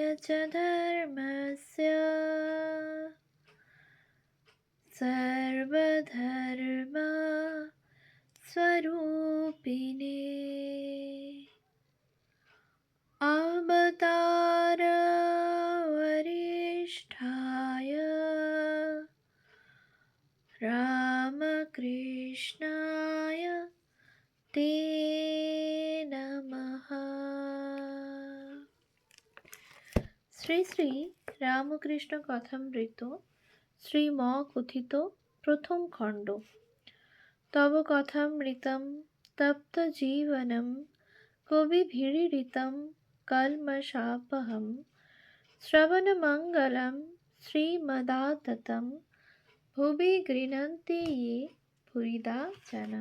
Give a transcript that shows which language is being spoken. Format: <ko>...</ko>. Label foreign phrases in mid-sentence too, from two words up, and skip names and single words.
<sa>धर्मस्य सर्वधर्म स्वरूपिणे अवतार वरिष्ठाय रामकृष्णाय ते नमः।</sa> <bn>শ্রী শ্রী রামকৃষ্ণ কথামৃত শ্রীম কথিত প্রথম খণ্ড।</bn> <sa>তব কথামৃতম তপ্ত জীবনম কবিভিরীড়িতম কল্মষাপহম শ্রবণমঙ্গলম শ্রীমদাততম ভুবি গৃহন্তি ये ভুরিদা জানা।</sa>